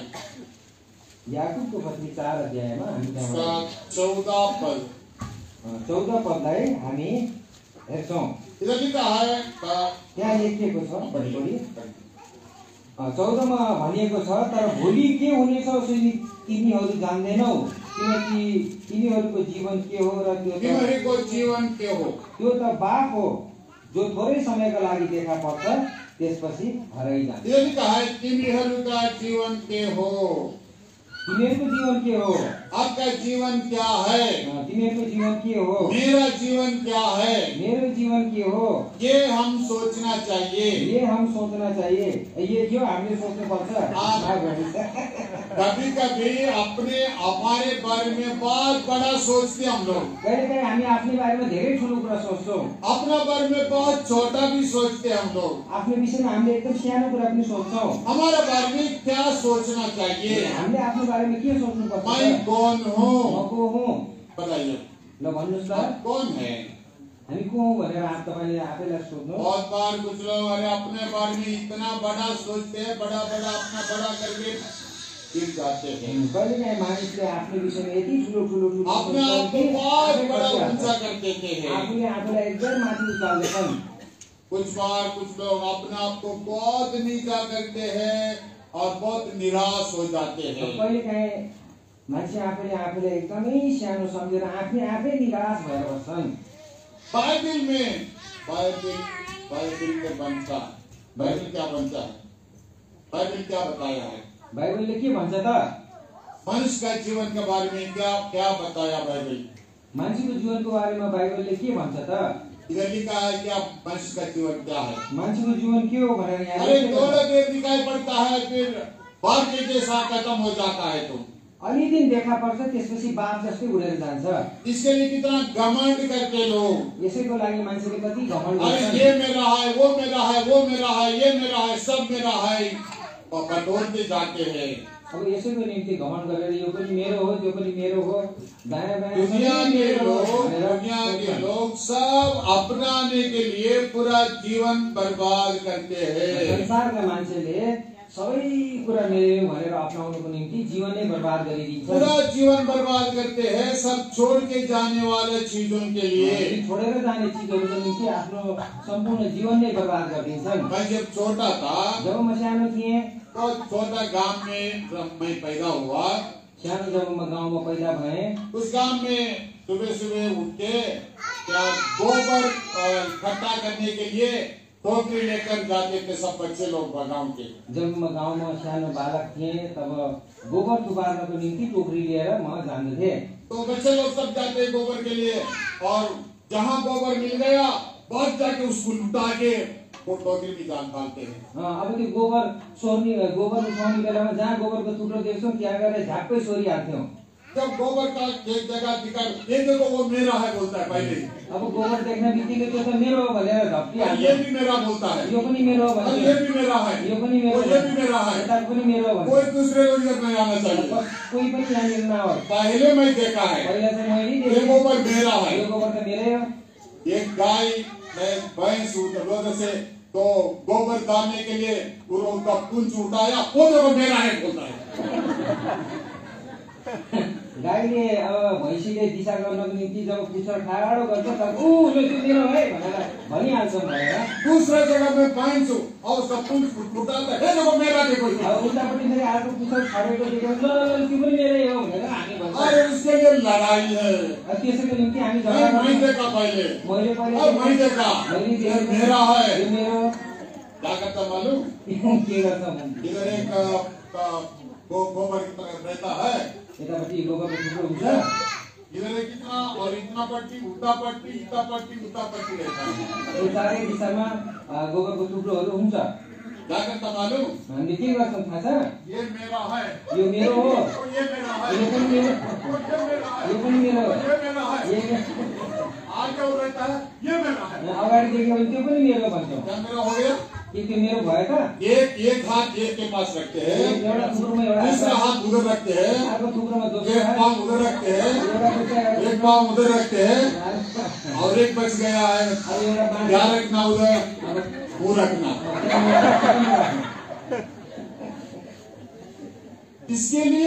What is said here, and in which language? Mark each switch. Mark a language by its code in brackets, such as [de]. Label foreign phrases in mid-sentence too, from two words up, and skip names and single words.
[ne] याकूबको पत्री 4 अध्यायमा हामी 14 पद, 14 पदलाई हामी हेर्छौँ। [hi] इधर लिखा है, [ne] त्यहाँ लेखिएको छ, पढी 14 मा भनिएको छ, तर भोलि के हुनेछ तिमीहरू जान्दैनौ, किनकि तिमीहरूको जीवन के हो र त्यो तिमीहरूको जीवन के हो? त्यो त बाफ हो जो थोरै समयको लागि देखा पर्छ त्यसपछि हराइजान्छ। [hi] ये भी कहा है [ne] तिमीहरूका जीवन के हो, तिमीहरूको जीवन के हो? [hi] आपका जीवन क्या है, [ne] तिमीहरूको जीवन के हो? [hi] मेरा जीवन क्या है, [ne] मेरो जीवन के हो? [hi] ये हम सोचना चाहिए। ये हम सोचना चाहिए। ये जो [ne] हामीले सोच्नुपर्छ। [hi] कभी कभी अपने हमारे बारे में बहुत बड़ा सोचते हम लोग, [ne] कहिलेकाहीँ हामी आफ्नै बारेमा धेरै ठुलो कुरा सोच्छौँ। [hi] अपना बारे में बहुत छोटा भी सोचते हम लोग। [ne] आफ्नो विषयमा हामीले एकदम सानो कुरा पनि सोच्छौँ। [hi] हमारे बारे में क्या सोचना चाहिए, [ne] हामीले आफ्नो बारेमा के सोच्नुपर्छ? [hi] मैं कौन हूँ, [ne] म को हुँ? [hi] बताइए [ne] ल भन्नुहोस् त, [hi] आप कौन है। [ne] हामी को हौँ भनेर तपाईँले आफैलाई सोध्नु। [hi] बहुत बार कुछ लोग अरे अपने बारे में इतना बड़ा सोचते हैं, बड़ा बड़ा अपना बड़ा करके गिर जाते हैं। [ne] कहिलेकाहीँ मानिसले आफ्नो विषयमा यति ठुलो ठुलो ठुलो [hi] अपने आप को बहुत बड़ा ऊंचा कर देते हैं। [ne] आफूले आफूलाई एकदम माथि उचाल्दैछन्। [hi] कुछ बार कुछ लोग अपने आप को बहुत नीचा करते हैं और बहुत निराश हो जाते हैं। [ne] कहिलेकाहीँ मान्छे आफूले आफूलाई एकदमै सानो सम्झेर आफै निराश भएर बस्छन्। [hi] बाइबल में बाइबल के बनता, बाइबल क्या बनता है, बाइबल क्या बताया है, [ne] बाइबलले के भन्छ त? [hi] मनुष्य का जीवन के बारे में क्या क्या बताया बाइबल। [ne] मान्छेको जीवनको बारेमा बाइबलले के भन्छ त? [hi] इधर लिखा है कि आप मनुष्य का जीवन क्या है। [ne] मान्छेको जीवन के हो भनेर यहाँ अरे लेखेको छ। [hi] थोड़ा देर दिखाई पड़ता है फिर बाप के जैसा खत्म हो जाता है। तुम [ne] अलि दिन देखा पर्छ त्यसपछि बाप जस्तै उडेर जान्छ। [hi] इसके लिए कितना घमंड करते लोग। [ne] यसैको लागि मान्छेले कति घमण्ड अरे गर्छन्। [hi] ये मेरा है, वो मेरा है, वो मेरा है, ये मेरा है, सब मेरा है और बटोरते जाते हैं। [ne] अब यसैको निम्ति घमण्ड गरेर यो पनि मेरो हो, त्यो पनि मेरो हो, दायाँ बायाँ [hi] दुनिया [ne] सबै के मेरो हो [hi] लोग [ne] भनेर [hi] दुनिया के [ne] सोच्छन्। [hi] लोग सब अपनाने के लिए पूरा जीवन बर्बाद करते हैं। [ne] संसारका मान्छेले सबै कुरा मेरो भनेर अपनाउनुको निम्ति जीवनै बर्बाद गरिदिन्छन्। [hi] पूरा जीवन बर्बाद करते हैं सब छोड़ के जाने वाले चीजों के लिए। [ne] छोडेर जाने चिजहरूको निम्ति आफ्नो सम्पूर्ण जीवन नै बर्बाद गरिदिन्छन्। [hi] मैं जब छोटा था [ne] जब म सानो थिएँ, [hi] तो छोटा गांव में जब मैं पैदा हुआ, [ne] सानो जब म गाउँमा पैदा भएँ, [hi] उस गांव में सुबह सुबह उठ के क्या गोबर इकट्ठा करने के लिए टोकरी लेकर जाते थे सब बच्चे लोग गांव के। [ne] जब म गाउँमा सानो बालक थिएँ तब गोबर थुपार्नको निम्ति टोकरी लिएर म जान्दथे। [hi] तो बच्चे लोग सब जाते हैं गोबर के लिए और जहाँ गोबर मिल गया बहुत जाके उसको लुटा के वो टोकरी में डालते हैं। [ne] अब त्यो गोबर उठाउने बेलामा जहाँ गोबरको थुप्रो देख्छौँ त्यहाँ गएर झ्याप्पै सोरिहाल्थ्यौँ। [hi] जब गोबर का एक जगह दिखा ये देखो वो मेरा है बोलता है पहले। [ne] अब गोबर देख्ने बित्तिकै त्यो त मेरो हो भनेर [hi] ये [ne] झप्टिहाल्थ्यो। [hi] भी मेरा बोलता है, [ne] यो पनि मेरो हो [hi] और [ne] भने [hi] ये भी मेरा है, [ne] यो पनि मेरो [hi] और ये भी मेरा है। [ne] यता पनि मेरो हो [hi] कोई [ne] भने [hi] दूसरे को इधर नहीं आना चाहिए। [ne] कोही पनि यहाँनिर नहोस्। [hi] पहले मैं देखा है [ne] पहिला चाहिँ मैले [hi] ये [ne] देखेँ, [hi] गोबर मेरा है। [ne] यो गोबर त मेरै हो। [hi] एक गाय भैंस रोड से तो गोबर डालने के लिए उनका पुंज उठाया, वो देखो मेरा है बोलता है। [ne] गाईले अब भैँसीले दिशा गर्नको निम्ति जब पुच्छर ठाडो गर्छ तब ऊ त्यो मेरो है भनेर भनिहाल्छन् भनेर। [hi] दूसरा जगह में भैंस और उसका पुंज उठाता है, देखो मेरा देखो। [ne] अब उतापट्टि फेरि अर्को पुच्छर छाडेको देख्यो, ल त्यो पनि मेरै हो भनेर हामी भन्छौँ। [hi] अरे उसके लिए लड़ाई है। [ne] त्यसैको निम्ति हामी झगडा [hi] मैं [ne] गर्छौँ। [hi] देखा पहले, [ne] मैले [hi] अब मैं देखा [ne] मैले [hi] ये [ne] देखेको [hi] मेरा है। [ne] यो मेरो [hi] क्या करता मालूम, [ne] के गर्छ [hi] इधर एक गोबर की तरह रहता है, [ne] यतापट्टि गोबरको थुप्रो हुन्छ, [hi] इधर एक इतना और इतना पट्टी उल्टा पट्टी इतना पट्टी उल्टा पट्टी रहता है। [ne] यो चारै दिशामा गोबरको थुप्रोहरू हुन्छ। [hi] क्या करता मालूम, [ne] हामीले के गर्छौँ थाहा छ? [hi] ये मेरा है, [ne] यो मेरो हो, [hi] और ये मेरा है, [ne] यो पनि मेरो, [hi] और ये मेरा है, [ne] यो पनि मेरो हो, [hi] ये मेरा है। [ne] यो [hi] आगे वो रहता है ये मेरा है। [ne] अगाडि देख्यो भने त्यो पनि मेरो भन्छौँ। [hi] क्या मेरा हो गया? [ne] के त्यो मेरो भयो त? [hi] एक हाथ एक के पास रखते हैं, [ne] एउटा थुप्रोमा एउटा [hi] दूसरा हात उधर रखते हैं, [ne] अर्को थुप्रोमा दोस्रो [hi] एक [ne] हात, [hi] पाँव उधर रखते हैं, [ne] एउटा खुट्टा [hi] एक पाँव उधर रखते हैं और एक बच गया है, [ne] अब एउटा बाँध, [hi] क्या रखना उधर, [ne] अब [hi] वो रखना। इसके लिए